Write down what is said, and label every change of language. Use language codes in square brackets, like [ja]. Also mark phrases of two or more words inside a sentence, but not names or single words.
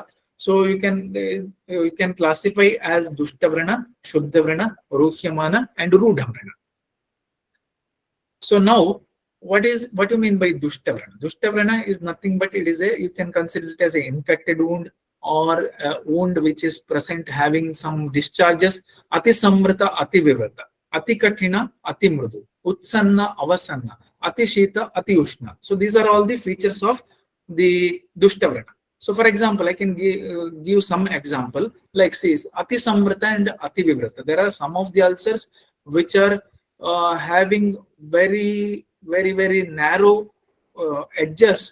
[en] So you can classify as [sa] दुष्ट व्रण, शुद्ध व्रण, [en] Ruhyamana, and [sa] रूढ व्रण. [en] So now what do you mean by [sa] दुष्ट व्रण? दुष्ट व्रण [en] is nothing but it is you can consider it as an infected wound, or a wound which is present having some discharges. [sa] अति संवृत, अति विवृत, अति कठिन, अति मृदु, उत्सन्न, अवसन्न, अति शीत, अति उष्ण. [en] So these are all the features of the [sa] दुष्ट व्रण. [en] So for example, I can give some example, like says [sa] अति संवृत [en] and [sa] अति विवृत. [en] There are some of the ulcers which are having very narrow edges.